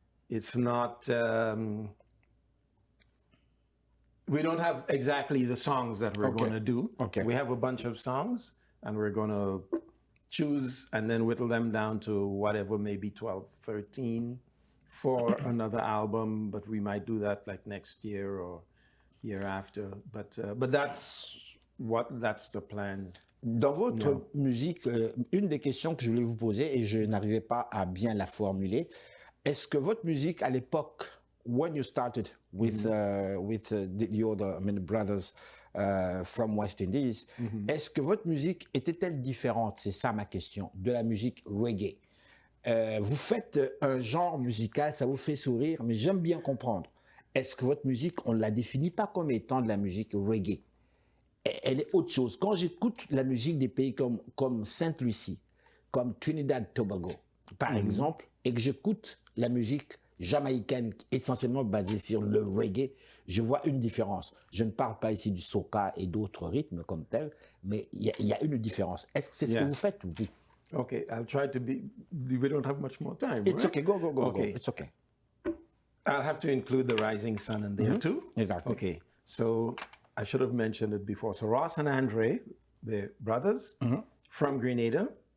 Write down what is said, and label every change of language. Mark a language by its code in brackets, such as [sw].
[en] It's not, we don't have exactly the songs that we're going to do. We have a bunch of songs and we're going to choose and then whittle them down to whatever, maybe 12, 13 for another album, but we might do that like next year or year after. But that's the plan. [fr] Dans votre musique, une des questions que je voulais vous poser et je n'arrivais pas à bien la formuler, est-ce que votre musique à l'époque, [en] when you started with the other brothers from West Indies, [fr] est-ce que votre musique était-elle différente? C'est ça ma question, de la musique reggae. Vous faites un genre musical, ça vous fait sourire, mais j'aime bien comprendre. Est-ce que votre musique, on ne la définit pas comme étant de la musique reggae? Elle est autre chose. Quand j'écoute la musique des pays comme Sainte-Lucie, comme Trinidad-Tobago, par exemple, et que j'écoute la musique jamaïcaine essentiellement basée sur le reggae, je vois une différence. Je ne parle pas ici du soca et d'autres rythmes comme tels, mais il y a une différence. Est-ce que c'est ce que vous faites, vous? [en] Okay, I'll try to be, we don't have much more time, It's right? okay, go. Okay. It's okay. I'll have to include the Rising Sun in there too. Exactly. Okay, so I should have mentioned it before. So Ross and Andre, they're brothers from Grenada.